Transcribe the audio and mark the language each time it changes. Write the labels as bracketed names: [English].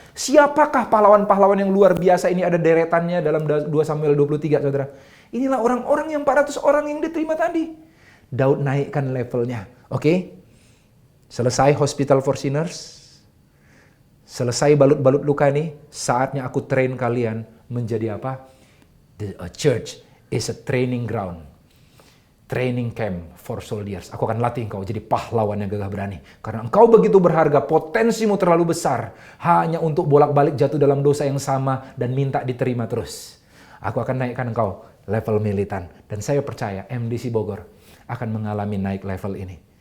[Indonesian] Siapakah pahlawan-pahlawan yang luar biasa ini? Ada deretannya dalam 2 Samuel 23 saudara. Inilah orang-orang yang 400 orang yang diterima tadi. Daud naikkan levelnya. Oke? Selesai [English] hospital for sinners. [Indonesian] Selesai balut-balut luka nih. Saatnya aku train kalian menjadi apa? [English] A church is a training ground, training camp for soldiers. [Indonesian] Aku akan latih engkau jadi pahlawan yang gagah berani. Karena engkau begitu berharga, potensimu terlalu besar. Hanya untuk bolak-balik jatuh dalam dosa yang sama dan minta diterima terus. Aku akan naikkan engkau level militan. Dan saya percaya MDC Bogor akan mengalami naik level ini.